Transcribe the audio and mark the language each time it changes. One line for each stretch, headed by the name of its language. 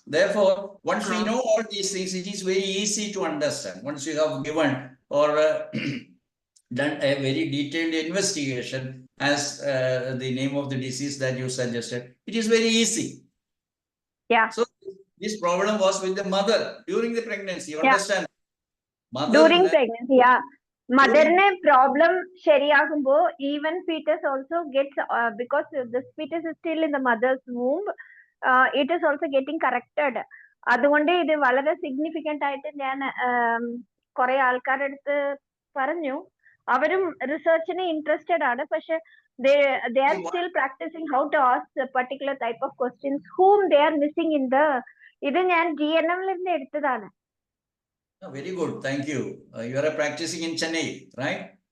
English: Therefore, once we know all these things, it is very easy to understand. Once you have given or done a very detailed investigation as the name of the disease that you suggested, it is very easy. Yeah. So this problem was with the mother during the pregnancy. You understand? Mother during pregnancy,
Malayalam: മദറിന് problem ശരിയാകുമ്പോ
English: Even foetus also gets, because this foetus is still in the mother's womb, it is also getting corrected.
Malayalam: അതുകൊണ്ട് ഇത് വളരെ significant ആയിട്ട് ഞാൻ കുറെ ആൾക്കാരുടെ അടുത്ത് പറഞ്ഞു. അവരും റിസർച്ചിന് ഇൻട്രസ്റ്റഡ് ആണ്.
English: പക്ഷെ they are still practicing how to ask a particular type of questions whom they are missing in the.
Malayalam: ഇത് ഞാൻ GNM ൽ നിന്ന് എടുത്തതാണ്.
English: Very good, thank you. You are practicing in Chennai, right?